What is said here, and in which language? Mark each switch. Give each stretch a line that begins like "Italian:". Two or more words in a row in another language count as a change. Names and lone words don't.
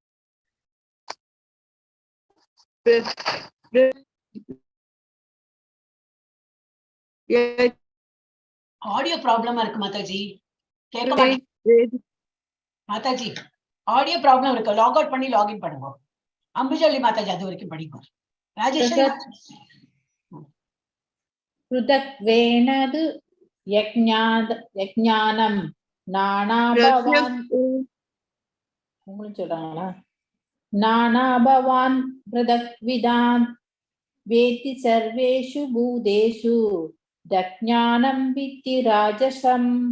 English: audio problema
Tamil: இருக்கு மாதாஜி, கேட்க மாட்டேங்குது. மாதாஜி
English: audio problem
Tamil: இருக்கு,
English: log out
Tamil: பண்ணி லாகின் பண்ணுங்க. அம்புஜவல்லி மாதாஜி அது வரைக்கும் படிக்கும். ராஜேஸ்வரி
Sanskrit: पृथक्त्वेनदु यज्ञानं नानाभवान् नानाभवान् पृथक्विदान् वेति सर्वेषु भूतेषु दज्ञानं विद्धि राजसम्